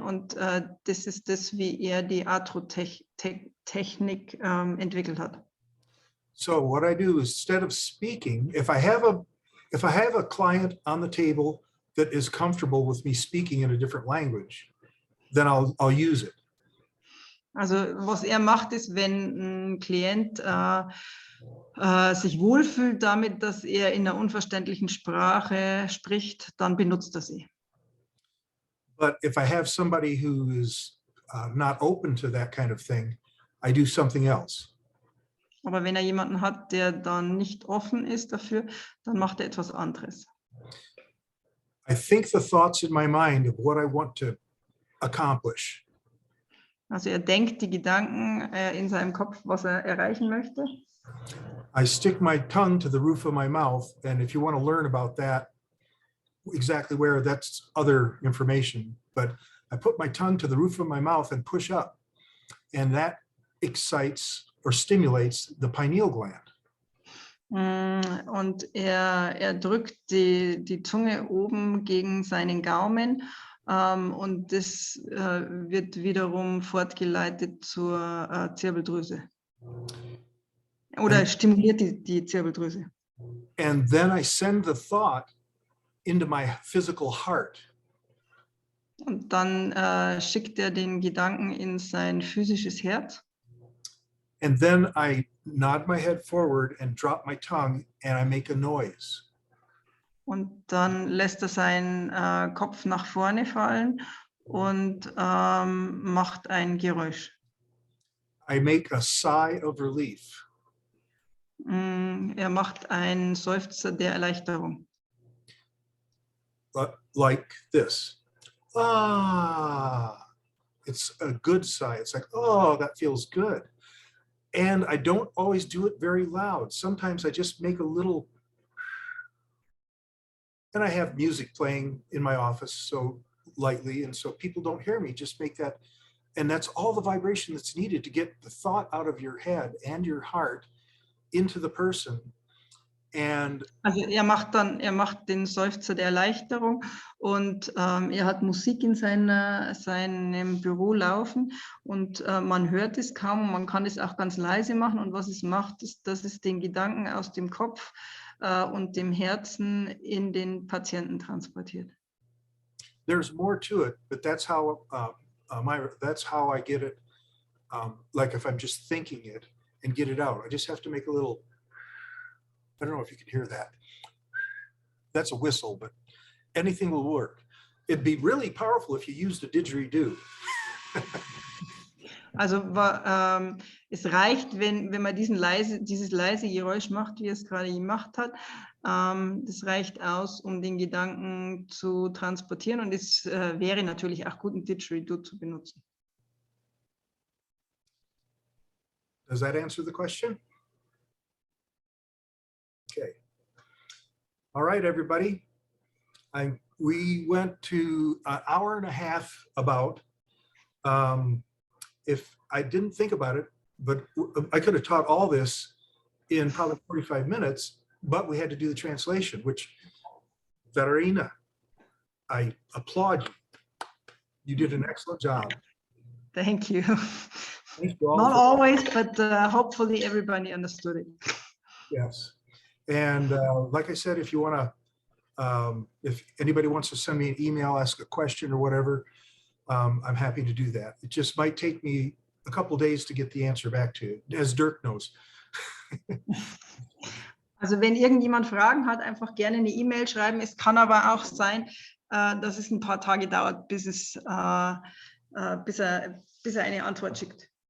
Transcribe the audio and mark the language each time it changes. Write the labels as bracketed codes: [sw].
[de] Und das ist das, wie er die Athro-Technik entwickelt hat. [en] So what I do is, instead of speaking, if I have a client on the table that is comfortable with me speaking in a different language, then I'll use it. [de] Also was er macht, ist, wenn ein Klient sich wohlfühlt damit, dass er in einer unverständlichen Sprache spricht, dann benutzt er sie. [en] But if I have somebody who is not open to that kind of thing, I do something else. [de] Aber wenn er jemanden hat, der dann nicht offen ist dafür, dann macht er etwas anderes. [en] I think the thoughts in my mind of what I want to accomplish. [de] Also er denkt die Gedanken in seinem Kopf, was er erreichen möchte. [en] I stick my tongue to the roof of my mouth, and if you want to learn about that, exactly where, that's other information. But I put my tongue to the roof of my mouth and push up, and that excites or stimulates the pineal gland. [de] Und er drückt die Zunge oben gegen seinen Gaumen und das wird wiederum fortgeleitet zur Zirbeldrüse. Oder stimuliert die Zirbeldrüse. [en] And then I send the thought into my physical heart. [de] Und dann schickt er den Gedanken in sein physisches Herz. [en] And then I nod my head forward and drop my tongue and I make a noise. [de] Und dann lässt er seinen Kopf nach vorne fallen und macht ein Geräusch. [en] I make a sigh of relief. [de] Er macht einen Seufzer der Erleichterung. [en] Like this. Ah, it's a good sigh. It's like, oh, that feels good. And I don't always do it very loud. Sometimes I just make a little, and I have music playing in my office so lightly, and so people don't hear me, just make that, and that's all the vibration that's needed to get the thought out of your head and your heart into the person. And [de] also er macht den Seufzer der Erleichterung und er hat Musik in seinem Büro laufen und man hört es kaum und man kann es auch ganz leise machen und was es macht, ist, dass es den Gedanken aus dem Kopf und dem Herzen in den Patienten transportiert. [en] There's more to it, but that's how I get it. Like if I'm just thinking it and get it out, I just have to make a little. I don't know if you can hear that. That's a whistle, but anything will work. It'd be really powerful if you used a didgeridoo. [de] Also es reicht, wenn man dieses leise Geräusch macht, wie es gerade gemacht hat. Das reicht aus, um den Gedanken zu transportieren und es wäre natürlich auch gut, ein Didgeridoo zu benutzen. [en] Does that answer the question? Okay. All right, everybody. We went to an hour and a half about. If I didn't think about it, but I could have taught all this in probably 45 minutes, but we had to do the translation, which, Verena, I applaud you. You did an excellent job. Thank you. Thank you all Not for- always, but hopefully everybody understood it. Yes. And like I said, if you want to, if anybody wants to send me an email, ask a question or whatever, I'm happy to do that. It just might take me a couple days to get the answer back to you, as Dirk knows. [de] Also wenn irgendjemand Fragen hat, einfach gerne eine E-Mail schreiben. Es kann aber auch sein, dass es ein paar Tage dauert, bis er eine Antwort schickt.